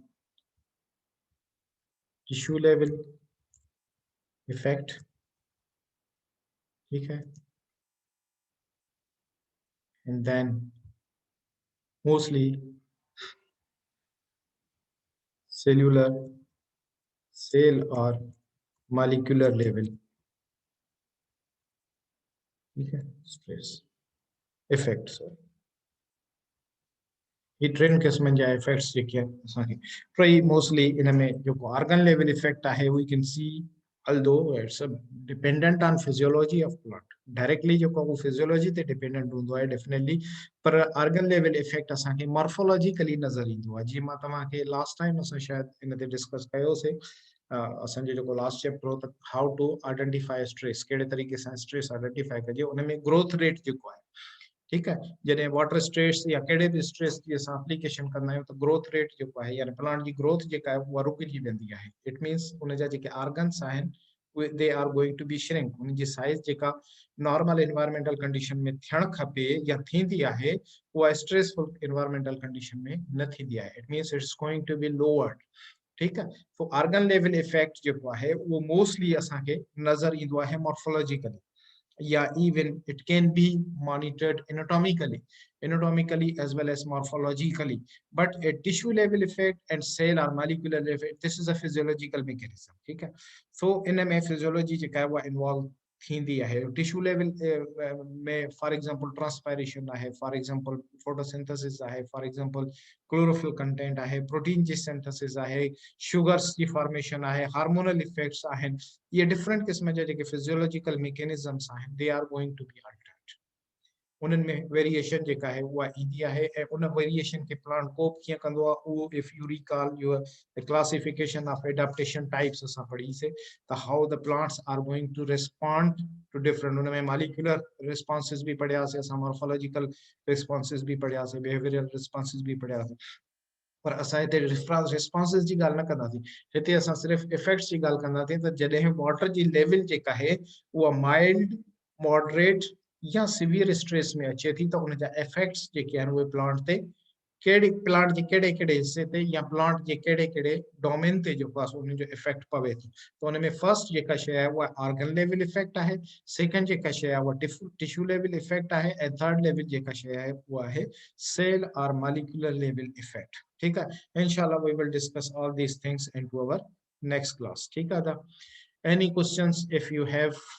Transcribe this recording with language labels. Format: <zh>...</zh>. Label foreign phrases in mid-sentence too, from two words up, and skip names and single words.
<en>tissue level effect, okay, and then mostly cellular, cell or molecular level, okay, stress effect.</en> <sd>So ये ट्रेन किस्मनि जा इफेक्ट्स जेके असांखे टई मोस्टली इन में जेको</sd> <en>organ level effect</en> <sd>आहे</sd> <en>we can see although it's dependent on physiology of plant directly</en> <sd>जेको वो फिजियोलॉजी ते डिपेंडेंट हूंदो आहे डेफिनेटली पर</sd> <en>organ level effect</en> <sd>असांखे मॉर्फोलॉजिकली नज़र ईंदो आहे जीअं मां तव्हांखे</sd> <en>last time</en> <sd>असां शायदि इन ते डिस्कस कयोसीं असांजो जेको</sd> <en>last chapter</en> <sd>हो त</sd> <en>how to identify stress</en> <sd>कहिड़े तरीक़े सां</sd> <en>stress identify</en> <sd>कजे उन में</sd> <en>growth rate</en> <sd>जेको आहे ठीक है जैसे</sd> <en>water stress</en> <sd>या कड़े भी स्ट्रेस की असां एप्लीकेशन करना है तो</sd> <en>growth rate</en> <sd>जो है यानी प्लांट की ग्रोथ जो है वो रुकजी वेंदी है</sd> <en>it means</en> <sd>उन जा जेके ऑर्गन्स आहिनि</sd> <en>they are going to be shrink</en> <sd>उन जी साइज जेका</sd> <en>normal environmental condition</en> <sd>में थियण खपे या थींदी आहे वो</sd> <en>stressful environmental condition</en> <sd>में न थींदी आहे</sd> <en>it means it's going to be lowered</en> <hi>ठीक है</hi> <en>so organ level effect</en> <sd>जो है वो मोस्टली असांखे नजर ईंदो आहे मॉर्फोलॉजिकली yeah</sd> <en>even it can be monitored anatomically as well as morphologically but a tissue level effect and cell or molecular effect this is a physiological mechanism</en> <hi>ठीक है</hi> <sd>so इन में physiology जो है वो involve थींदी है</sd> <en>tissue level</en> <sd>में</sd> <en>for example transpiration</en> <sd>आहे</sd> <en>for example photosynthesis</en> <sd>आहे</sd> <en>for example chlorophyll content</en> <sd>आहे प्रोटीन जी सिंथेसिस आहे शुगर्स की फॉर्मेशन आहे</sd> <en>hormonal effects</en> <sd>आहिनि ये डिफरेंट किस्म जा जेके</sd> <en>physiological mechanisms</en> <sd>आहिनि</sd> <en>they are going to be altered</en> <sd>उनन में वेरिएशन जेका है वो ईंदी आहे ऐं उन वेरिएशन के प्लांट कोप कीअं कंदो आहे उहो</sd> <en>if you recall your classification of adaptation types</en> <sd>असां पढ़ीसीं त</sd> <en>how the plants are going to respond to different</en> <sd>उन में</sd> <en>molecular responses</en> <sd>भी पढ़ियासीं असां</sd> <en>morphological responses</en> <sd>भी पढ़ियासीं</sd> <en>behavioural responses</en> <sd>भी पढ़ियासीं पर असां हिते रिस्पॉन्सेस जी ॻाल्हि न कंदासीं हिते असां सिर्फ़ु इफेक्ट्स जी ॻाल्हि कंदासीं त जॾहिं वाटर जी लेवल जेका आहे उहा माइल्ड मॉडरेट या सीवियर स्ट्रेस में अचे थी त उन जा इफेक्ट्स जेके आहिनि उहे प्लांट ते कहिड़े प्लांट जे कहिड़े कहिड़े हिस्से ते या प्लांट जे कहिड़े कहिड़े डोमेन ते जेको आहे उन जो इफेक्ट पवे थो त उन में फर्स्ट जेका शइ आहे उहा</sd> <en>organ level effect</en> <sd>आहे सेकंड जेका शइ आहे उहा</sd> <en>tissue level</en> <sd>इफेक्ट आहे ऐं थर्ड लेवल जेका शइ आहे उहा आहे सेल और</sd> <en>molecular level effect</en> <hi>ठीक है</hi> <sd>इंशाल्लाह</sd> <en>we will discuss all these things into our next class</en> <hi>ठीक है</hi> <en>any questions if you have</en>